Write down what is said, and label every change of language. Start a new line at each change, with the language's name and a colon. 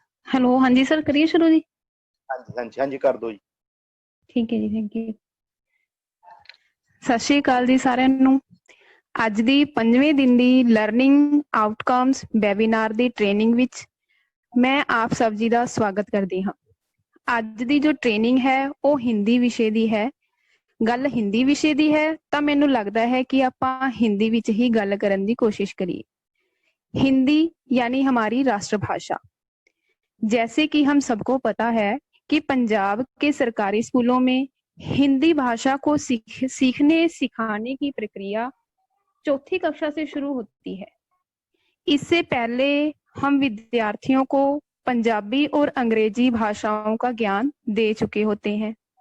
Hindi: Hello, हाँ जी sir, करिए शुरू जी। हाँ जी कर दो जी। ठीक है जी, थैंक यू।
Punjabi: सत श्री अकाल जी साਰਿਆਂ ਨੂੰ। ਅੱਜ ਦੀ 5ਵੇਂ ਦਿਨ ਦੀ ਲਰਨਿੰਗ ਆਊਟਕਮਸ ਵੈਬੀਨਾਰ ਦੀ ਟ੍ਰੇਨਿੰਗ ਵਿੱਚ ਮੈਂ ਆਪ ਸਭ ਜੀ ਦਾ ਸਵਾਗਤ ਕਰਦੀ ਹਾਂ। ਅੱਜ ਦੀ ਜੋ ਟ੍ਰੇਨਿੰਗ ਹੈ ਉਹ ਹਿੰਦੀ ਵਿਸ਼ੇ ਦੀ ਹੈ। ਗੱਲ ਹਿੰਦੀ ਵਿਸ਼ੇ ਦੀ ਹੈ ਤਾਂ ਮੈਨੂੰ ਲੱਗਦਾ ਹੈ कि ਆਪਾਂ ਹਿੰਦੀ ਵਿੱਚ ਹੀ ਗੱਲ ਕਰਨ ਦੀ
Hindi: ਕੋशिश करिए। हिंदी यानी हमारी राष्ट्रभाषा। जैसे कि हम सबको पता है कि पंजाब के सरकारी स्कूलों में हिंदी भाषा को सीखने सिखाने की प्रक्रिया चौथी कक्षा से शुरू होती है। इससे पहले हम विद्यार्थियों को पंजाबी और अंग्रेजी भाषाओं का ज्ञान दे चुके होते हैं।